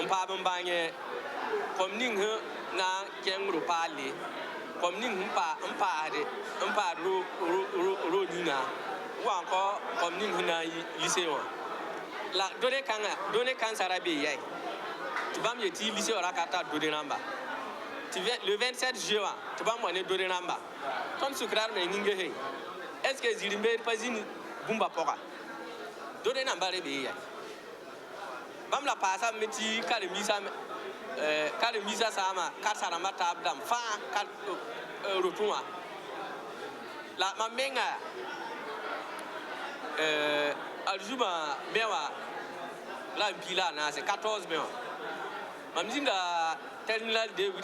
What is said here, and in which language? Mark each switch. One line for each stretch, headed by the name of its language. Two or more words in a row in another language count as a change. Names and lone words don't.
Mossi: paam n bãngẽ kom ning na n kẽngro paalle kom ning n paad ro nina wa n kɔ kom ning sẽn na n yɩ lycée wã la done kãnsã ra be yae tɩ bãmb yetɩ lycée wã ra ka tar done rãmba tɩ
French: le 27 juillet
Mossi: wã tɩ bãmb wa ne done rãmba tõnd sukrar me yĩngse
French: est ce que
Mossi: zĩr-n-beed pa zĩnd bũmba pɔga done rãmba re be yae bãmb la paasame tɩ karen-biisã saama karsa rãmbã taab dãmb fãa rotẽ wã la mam menga arzuma me wã la n pii la a naase 14 me wã mam zĩnda terminal David